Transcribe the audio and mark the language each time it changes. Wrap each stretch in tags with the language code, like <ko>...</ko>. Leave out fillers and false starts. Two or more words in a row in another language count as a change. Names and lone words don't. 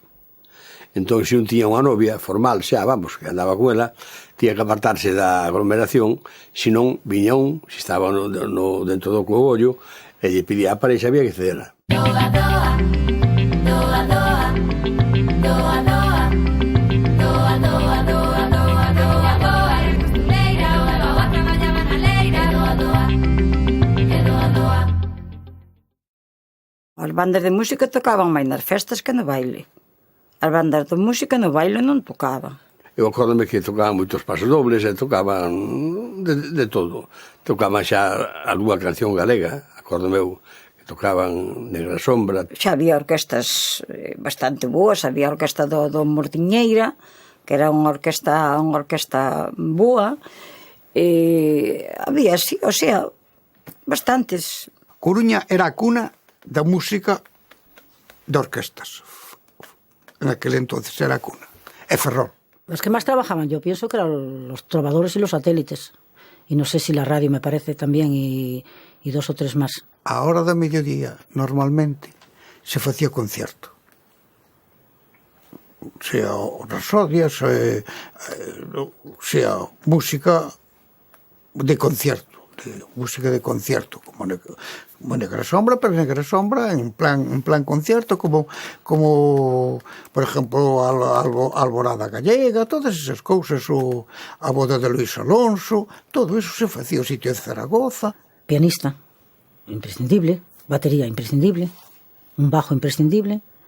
<gl>Entón, se un tiña unha novia formal, xa, vamos, que andaba con ela, tiña que apartarse da aglomeración, senón viña un, se estaba dentro do cogollo, e lle pedía a parexa, había que cedera. Doa, doa, doa, doa, doa, doa, doa, doa, doa, doa, doa, doa, era costureira, a boa traballaba na leira, doa, doa, e doa, doa. As bandas de música tocaban máis nas festas que no baile. As bandas de música no baile non tocaban. Eu acórdome que tocaban moitos pasos dobles e tocaban de todo. Tocaban xa algunha canción galega, acórdome eu, que tocaban Negra Sombra. Xa había orquestas bastante boas, había a orquesta do Mortiñeira, que era unha orquesta boa, e había, sí,</gl> <es>o sea,</es> <gl>bastantes. Coruña era a cuna da música de orquestas.</gl> <es>En aquel entonces</es> <gl>era a cuna. E Ferrol.</gl> <es>Los que más trabajaban, yo pienso que eran los trovadores y los satélites. Y no sé si la radio, me parece, también, y 2 o 3 más.</es> <gl>A hora da mediodía, normalmente, se facía concierto.</gl> <es>Sea rasodias, sea música de concierto. Música de concierto, como Negra Sombra, pero Negra Sombra en plan concierto, como</es> <gl>por exemplo,</gl> <es>Alborada Gallega, todas esas cousas, a boda de Luis Alonso, todo eso</es> <gl>se facía o</gl> <es>sitio de Zaragoza. Pianista, imprescindible. Batería, imprescindible. Un bajo, imprescindible.</es>